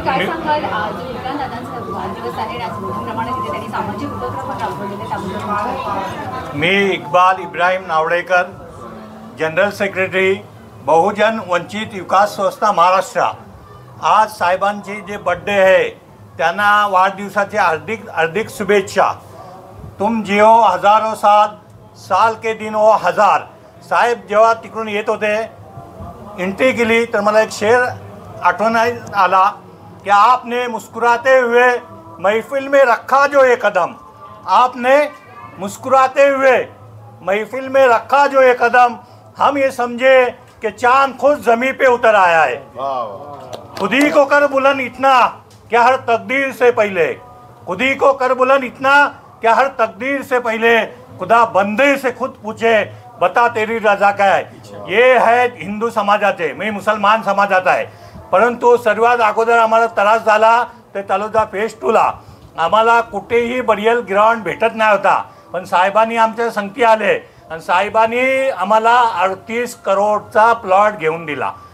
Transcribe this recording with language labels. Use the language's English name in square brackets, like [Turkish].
[Marathi] काय सांगाल, आज विक्रमदादांचा वाढदिवस आहे, त्याचप्रमाणे त्यांनी सामाजिक उपक्रम राबवलेले त्याबद्दल? मी इक्बाल इब्राहिम नावडेकर, जनरल सेक्रेटरी बहुजन वंचित विकास संस्था महाराष्ट्र। आज साहेबांची जे बर्थडे आहे त्यांना वाढदिवसाची हार्दिक हार्दिक शुभेच्छा। [Hindi] तुम जियो हजारों साल के दिन वो हजार। [Marathi] साहेब जेव्हा तिकडून येत होते, एंट्री केली तर मला एक शेर आठवण्यात आला कि [Hindi] आपने मुस्कुराते हुए महफिल में रखा जो ये कदम, आपने मुस्कुराते हुए महफिल में रखा जो ये कदम, हम ये समझे कि चांद खुद जमीन पे उतर आया है। खुद ही को कर बुलंद इतना क्या हर तकदीर से पहले, खुद ही को कर बुलंद इतना क्या हर तकदीर से पहले खुदा बंदे से खुद पूछे बता तेरी रजा काय। ये है [Marathi] हिंदू समाजाचे, मी मुसलमान समाजाचा आहे, परंतु सर्वात अगोदर आम्हाला त्रास झाला ते तलोजा फेज 2 ला आम्हाला कुठेही बरियल ग्राउंड भेटत नाही होता। पण साहेबांनी आमच्या संगती आले आणि साहेबांनी आम्हाला 38 करोडचा प्लॉट घेऊन दिला.